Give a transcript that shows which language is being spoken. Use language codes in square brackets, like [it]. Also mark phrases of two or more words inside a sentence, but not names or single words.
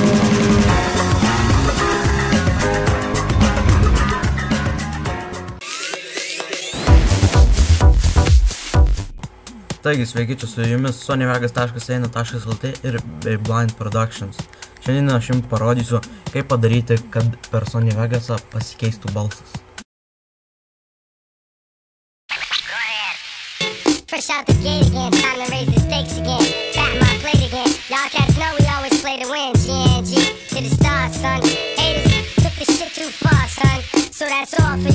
[lt] Taigi, sveiki, čia su jumis sonyvegas.eina.lt ir bei Blind Productions. Šiandien aš jums parodysiu, kaip padaryti, kad per Sony Vegasą pasikeistų balsas. [en] Fresh out the gate again, time to raise the stakes again. Fat my plate again. Y'all cats know we always play to win. GNG to the stars, son. Haters took this shit too far, son. So that's all for you.